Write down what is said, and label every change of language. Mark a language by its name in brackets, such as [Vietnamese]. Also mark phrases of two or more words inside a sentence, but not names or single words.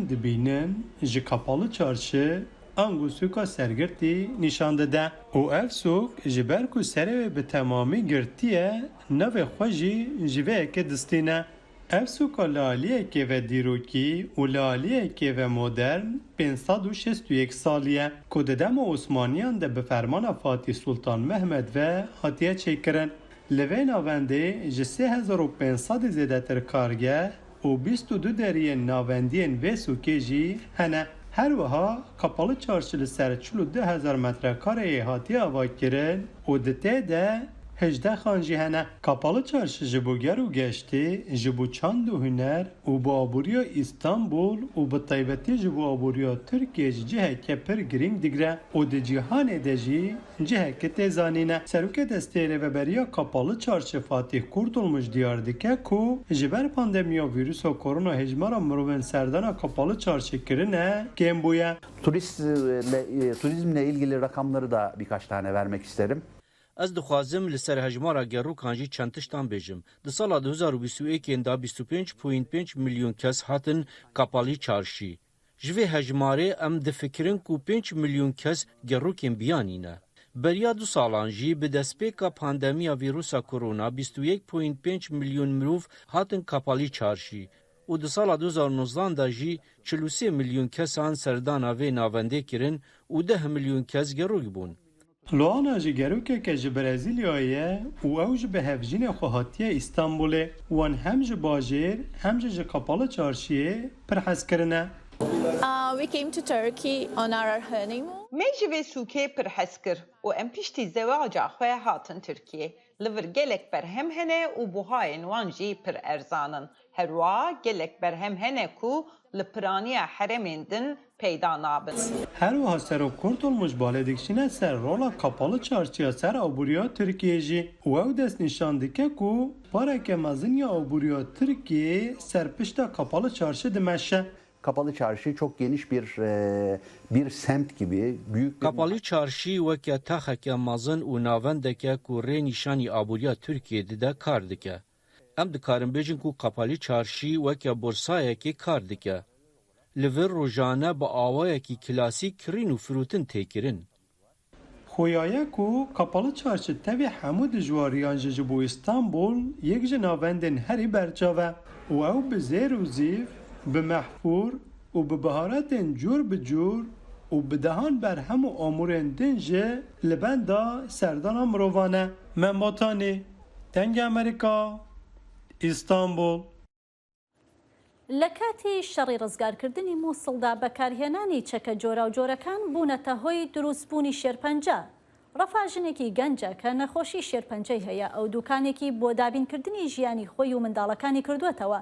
[Kurdish] دبینن جی کپالو چارشه انگو سوکا سرگرتی نشانده ده او اف سوک جبر کو سره به تمامی گرتیه نو خوشی جوه که دستینه اف سوکا لالیه که و دیروکی و لالیه که و مدرن 561 سالیه که ددم عثمانیان ده به فرمان فاتح سلطان محمد و هاتیه چکرن. لوی ناونده جه 3500 زیده تر کارگه و 22 دریه ناوندین و سوکه جی هنه. هر وها کپاlı çarşı سر 42,000 metrekare hatiye ava kirin û di tê de 18 xan jî hene. Kapalı çarşı ji bo ger û geştê, ji bo çand û huner û bi aboriya İstanbul û bi taybetî ji bo aboriya Tirkiye ji ciheke pir girîng digre û di cîhanê de jî ciheke tê zanîne. Serokê destê rêveberiya Kapalı Çarşı Fatih Kurtulmuş diyar dike ku ji ber pandemiya vîrusa korona hejmara mirovên serdana Kapalı Çarşı kirine kêm bûye. [Turkish] Turizmle ilgili rakamları da birkaç tane vermek isterim. [Kurdish] Ez dixwazim li ser hejmara gerokan jî çend tiştan bêjim. Di sala 2021 da 25.5 milyon kes hatin Kapalı Çarşî. Ji vê hejmarê em difikirin ku 5 milyon kes gerokên biyanîne. Beriya du salan jî bi destpêka pandemiya vîrusa korona 21.5 milyon mirov hatin Kapalı Çarşî. û di sala 2019 da jî 43 milyon kesan serdana vê navendê kirin û 10 milyon kes gerok bûn. Luana ji gerokeke ji Brezilyayê û ew ji bi hevjînê xwe hatiye İstanbulê wan hem ji bajêr hem jî ji Kapalı Çarşiyê pir hez kirine. [English] We came to Turkey on our honeymoon. [Kurdish] Me ji vê sûkê pir hez kir û em piştî zewaca xwe hatin Tirkiye. Li vir gelek berhem hene û buhayên wan jî pir erzanin. Her wa gelek berhem hene ku li piraniya heremên din peyda nabin. Her wiha Serok Kurtulmuş balêdikçîne ser rola Kapalı Çarşıya ser aboriya Tirkiye jî û ew dest nîşan dike ku pareke mezin ya aboriya Tirkiye serpişta Kapalı Çarşı dimeşe. [Turkish] Kapalı Çarşı çok geniş bir semt gibi büyük bir... [Kurdish] Kapalı Çarşı weke taxeke mezin û navendeke ku rê nîşanî aboriya Tirkiyeyê de kar dike. Em dikarin bêjin ku Kapalı Çarşı weke borsayekê kar dike. Li vir rojane bi awayekî klasîk kirîn û firûtin têkirin. Xoyaye ku Kapalı Çarşı tevê hemû dijwariyan ji bo İstanbul yek ji navendên herî berçave û ew bi zêr û zîv, bi mehfûr û bi biharetên cûr bi cûr û bi dehan berhem û amûrên din jî li benda serdana mirovan e. Membatanê, Dengê Amerîka, İstanbul. [Central Kurdish] لە کاتی شەڕی ڕزگارکردنی مووسڵدا بەکارهێنانی چەکە جۆرا و جۆرەکان بوونەتە هۆی دروستبوونی شێرپەنجە. ڕەفاژنێکی گەنجە کە نەخۆشی شێرپەنجەی هەیە ئەو دوکانێکی بۆ دابینکردنی ژیانی خۆی و منداڵەکانی کردوێتەوە.